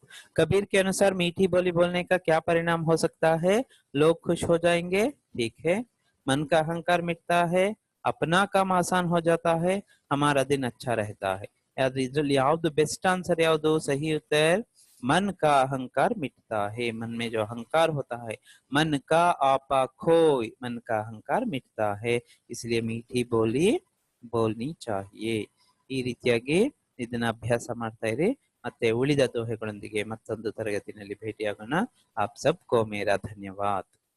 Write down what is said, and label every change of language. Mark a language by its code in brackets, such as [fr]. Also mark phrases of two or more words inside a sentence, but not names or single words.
[hi] कबीर के अनुसार मीठी बोली बोलने का क्या परिणाम हो सकता है? लोग खुश हो जाएंगे, ठीक है. मन का अहंकार मिटता है, अपना काम आसान हो जाता है, हमारा दिन अच्छा रहता है. [kn] ಇದ್ರಲ್ಲಿ ಯಾವ್ದು [en] best answer [kn] ಯಾವುದು? [hi] सही उत्तर मन का अहंकार मिटता है. मन में जो अहंकार होता है, मन का आपा खोय, मन का अहंकार मिटता है, इसलिए मीठी बोली बोलनी चाहिए. [kn] ಈ ರೀತಿಯಾಗಿ ಇದನ್ನ ಅಭ್ಯಾಸ ಮಾಡ್ತಾ ಇರಿ. ಮತ್ತೆ ಉಳಿದ ದೋಹೆಗಳೊಂದಿಗೆ ಮತ್ತೊಂದು ತರಗತಿನಲ್ಲಿ ಭೇಟಿಯಾಗೋಣ. [hi] आप सबको मेरा धन्यवाद.